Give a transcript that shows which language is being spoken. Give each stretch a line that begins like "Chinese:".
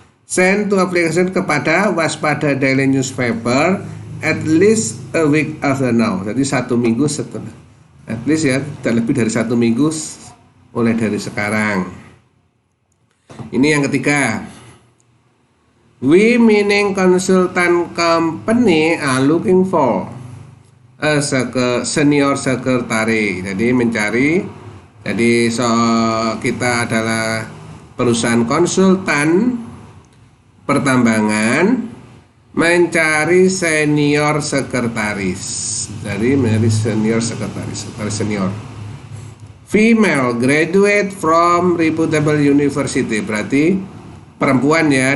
English: Send to application
Indonesian: kepada
English: Waspada Daily Newspaper at least a week after now.
Indonesian: Jadi 1 minggu setelah,
English: at least
Indonesian: ya, tidak lebih dari 1 minggu mulai dari sekarang. Ini yang ketiga.
English: We meaning consultant company are looking for a senior secretary.
Indonesian: Jadi mencari. Jadi kita adalah perusahaan konsultan pertambangan mencari senior sekretaris. Jadi menjadi senior sekretaris senior.
English: Female graduate from reputable university,
Indonesian: berarti perempuan ya.